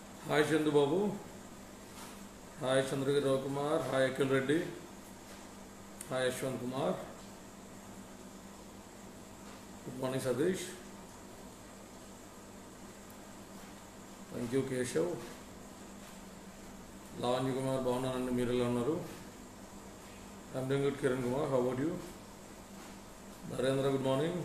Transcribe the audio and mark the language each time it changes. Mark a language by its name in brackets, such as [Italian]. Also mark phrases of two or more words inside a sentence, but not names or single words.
[English] Hi Chandu Babu, hi Chandragiri Rao Kumar, hi Akil Reddy, hi Ashwant Kumar. Good morning Sadish. Thank you Keshav. Lavanya Kumar, Bhavana and Meerala Naru. I'm doing good Kiran Kumar, how about you? Narendra, good morning.